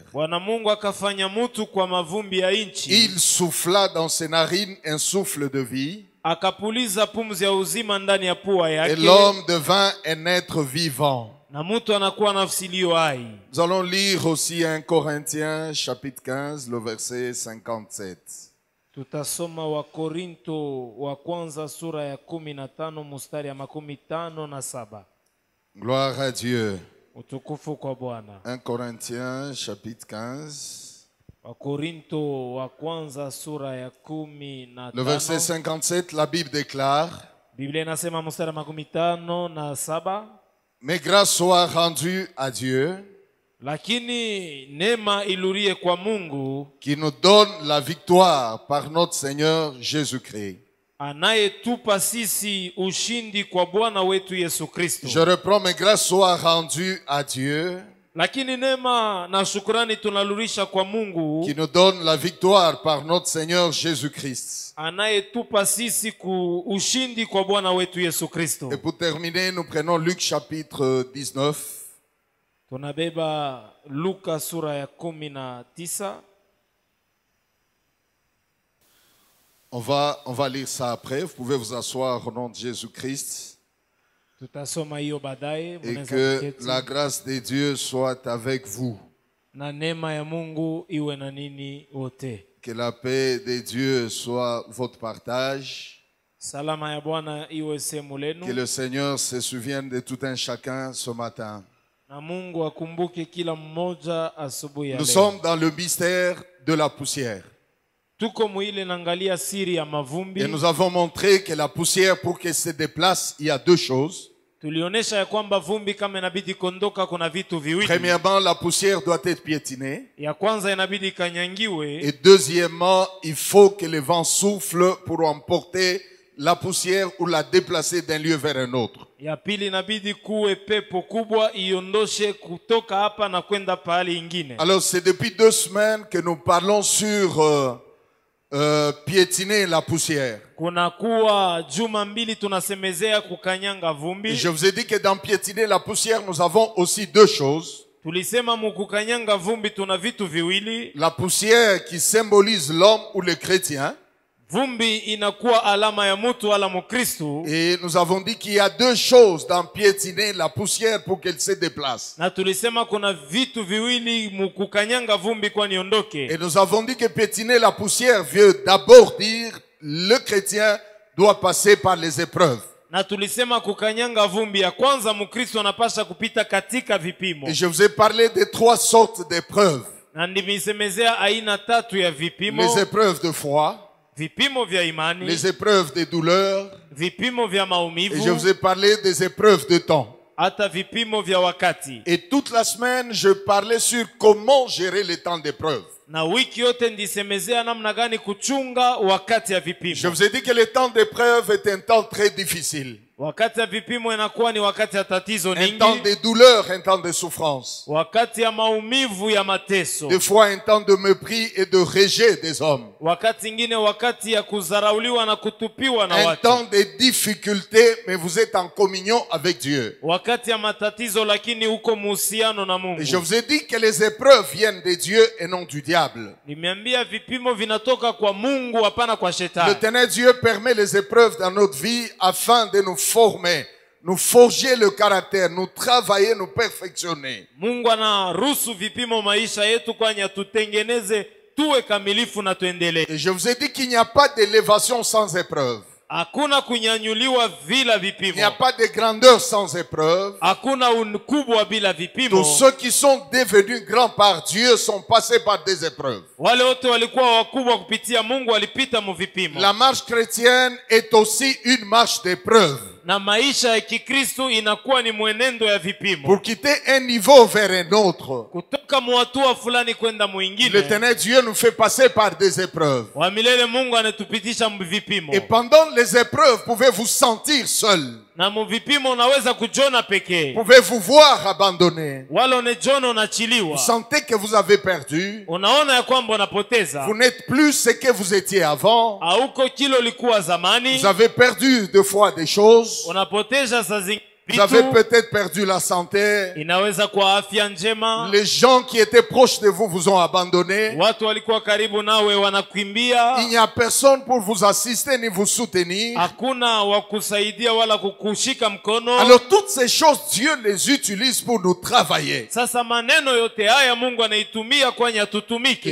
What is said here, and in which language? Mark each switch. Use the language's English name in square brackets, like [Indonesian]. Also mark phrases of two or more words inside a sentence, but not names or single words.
[Swahili] Bwana Mungu akafanya mutu kwa mavumbi ya nchi. [French] Il souffla dans ses narines un souffle de vie [Swahili] Akapuliza pumzi ya uzima ndani ya pua [French] et [Swahili] yake. [French] l'homme devint un être vivant. [Swahili] Na mutu anakuwa nafsi iliyo hai. [French] Nous allons lire aussi 1 Corinthiens chapitre 15, le verset 57. [Swahili] Tutasoma wa Korinto wa kwanza sura ya 15 mstari ya 57. [French] Gloire à Dieu. [Swahili] Utukufu kwa Bwana. [French] 1 Corinthiens chapitre 15, [Swahili] Wa Korinto wa kwanza sura ya 15. [French] le verset 57, la Bible déclare, [Swahili] Biblia inasema mstari wa 57. [French] mais grâce soit rendue à Dieu [Swahili] Lakini neema ilurie kwa Mungu [French] qui nous donne la victoire par notre Seigneur Jésus-Christ. [Swahili] anayetupa sisi ushindi kwa Bwana wetu Yesu Kristo. [French] Je reprends, mais grâce soit rendue à Dieu [Swahili] Lakini neema na shukrani tunalurisha kwa Mungu [French] qui nous donne la victoire par notre Seigneur Jésus-Christ. [Swahili] anayetupa sisi ushindi kwa Bwana wetu Yesu Kristo. [French] Et pour terminer, nous prenons Luc chapitre 19. Tunabeba Luka sura ya 19. On va lire ça après. Vous pouvez vous asseoir au nom de Jésus-Christ. [Swahili] Tutasoma hiyo baadaye. [French] Et [Swahili] Mnaweza [French] que [Swahili] kuketi. [French] la grâce de Dieu soit avec vous. [Swahili] Na neema ya Mungu iwe na nini wote. [French] Que la paix de Dieu soit votre partage. [Swahili] Salama ya Bwana iwe sehemu [French] Que [Swahili] lenu. [French] le Seigneur se souvienne de tout un chacun ce matin. [Swahili] Na Mungu akumbuke kila mmoja asubuhi ya [French] Nous [Swahili] leo. [French] sommes dans le mystère de la poussière. [Swahili] Tuko muile naangalia siri ya mavumbi. [French] Et nous avons montré que la poussière, pour qu'elle se déplace, il y a 2 choses. [Swahili] Tulionyesha ya kwamba vumbi kama inabidi kondoka kuna vitu viwili. [French] Premièrement, la poussière doit être piétinée. [Swahili] Ya kwanza inabidi kanyangiwe. [French] Et deuxièmement, il faut que le vent souffle pour emporter la poussière ou la déplacer d'un lieu vers un autre. [Swahili] Ya pili inabidi kuwe pepo kubwa iondoshe kutoka hapa na kwenda pahali ingine. [French] Alors c'est depuis 2 semaines que nous parlons sur piétiner la poussière. [Swahili] Kunakuwa juma mbili tunasemezea kukanyanga vumbi. [French] Et je vous ai dit que dans piétiner la poussière, nous avons aussi 2 choses. [Swahili] Tulisema mukukanyanga vumbi tuna vitu viwili. [French] La poussière qui symbolise l'homme ou le chrétien. [Swahili] Vumbi inakuwa alama ya mtu wala mukristo. [French] Et nous avons dit qu'il y a 2 choses dans piétiner la poussière pour qu'elle se déplace. [Swahili] Na tulisema kuna vitu viwili mukukanyanga vumbi kwa niondoke. [French] Et nous avons dit que piétiner la poussière veut d'abord dire le chrétien doit passer par les épreuves. [Swahili] Na tulisema kukanyanga vumbi ya kwanza mukristo anapasha kupita katika vipimo. [French] Et je vous ai parlé des 3 sortes d'épreuves. [Swahili] Na ndimisemezea aina 3 ya vipimo. [French] Les épreuves de foi, [Swahili] Vipimo vya imani, [French] les épreuves des douleurs, [Swahili] vipimo vya maumivu, [French] et je vous ai parlé des épreuves de temps. [Swahili] hata vipimo vya wakati. [French] Et toute la semaine, je parlais sur comment gérer les temps d'épreuve. [Swahili] Na wiki yote ndisemezea namna gani kuchunga wakati ya vipimo. [French] Je vous ai dit que le temps d'épreuve est un temps très difficile. [Swahili] Wakati ya vipimo inakuwa ni wakati ya tatizo [French] Un temps [Swahili] nyingi. [French] de douleur, un temps de souffrance. [Swahili] Wakati ya maumivu ya mateso. [French] Des fois, un temps de mépris et de rejet des hommes. [Swahili] Wakati ingine wakati ya kuzarauliwa na kutupiwa na [French] Un [Swahili] watu. [French] temps de difficulté, mais vous êtes en communion avec Dieu. [Swahili] Wakati ya matatizo lakini uko muhusiano na Mungu. [French] Et je vous ai dit que les épreuves viennent de Dieu et non du diable. [Swahili] Nimeambia vipimo vinatoka kwa Mungu hapana kwa shetani. [French] L'éternel Dieu permet les épreuves dans notre vie afin de nous former, nous forger le caractère, nous travailler, nous perfectionner. [Swahili] Mungu anaruhusu vipimo maisha yetu kwani atutengeneze tuwe kamilifu na tuendelee. [French] Et je vous ai dit qu'il n'y a pas d'élévation sans épreuve. [Swahili] Hakuna kunyanyuliwa bila [French] Il n'y a [Swahili] vipimo. [French] pas de grandeur sans épreuve. [Swahili] Hakuna ukubwa bila vipimo. [French] Tous ceux qui sont devenus grands par Dieu sont passés par des épreuves. [Swahili] Wale wote walikuwa wakubwa kupitia Mungu walipita mu vipimo. [French] La marche chrétienne est aussi une marche d'épreuve. [Swahili] Na maisha ya Kikristo inakuwa ni mwenendo ya vipimo. [French] Pour quitter un niveau vers un autre, [Swahili] Kutoka muhatua fulani kwenda mwingine. [French] l'éternel Dieu nous fait passer par des épreuves. [Swahili] Wa milele Mungu anatupitisha mu vipimo. [French] Et pendant les épreuves, pouvez vous sentir seul. [Swahili] Na mu vipimo unaweza kujiona pekee. [French] Pouvez vous voir abandonné. [Swahili] Wala unajiona [French] Vous [Swahili] unachiliwa. [French] sentez que vous avez perdu. [Swahili] Unaona ya kwamba unapoteza. [French] Vous n'êtes plus ce que vous étiez avant. [Swahili] Hauko kilo likuwa zamani. [French] Vous avez perdu deux fois des choses. [Swahili] Unapoteza saa zingine [French] Vous avez [Swahili] vitu. [French] peut-être perdu la santé. [Swahili] Inaweza kuwa afya njema. [French] Les gens qui étaient proches de vous vous ont abandonné. [Swahili] Watu walikuwa karibu nawe wanakimbia. [French] Il n'y a personne pour vous assister ni vous soutenir. [Swahili] Hakuna wa kusaidia wala kukushika mkono. [French] Alors toutes ces choses, Dieu les utilise pour nous travailler. [Swahili] Sasa maneno yote haya Mungu anaitumia kwani [French] Et [Swahili] atutumike.